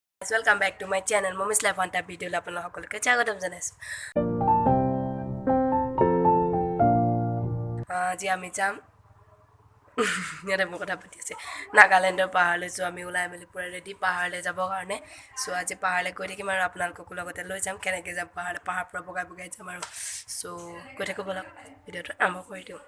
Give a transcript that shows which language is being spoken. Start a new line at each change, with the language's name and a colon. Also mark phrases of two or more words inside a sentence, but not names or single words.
English: welcome back to my channel Mummy's Life Vaan type video
Assamese: आपन সকলকে স্বাগতম জনাইছো আজি আমি যাম ইয়াতে মোৰ কথা পাতি আছে নাগালেণ্ডৰ পাহাৰলৈ যোৱা আমি ওলাই মেলি পুৰা ৰেডি পাহাৰলৈ যাবৰ কাৰণে সো আজি পাহাৰলৈ গৈ থাকিম আৰু আপোনালোকক লগতে লৈ যাম কেনেকৈ যাম পাহাৰ পৰা বগাই যাম আৰু সো গৈ থাকো বলক ভিডিঅ'টো আৰম্ভ কৰি দিওঁ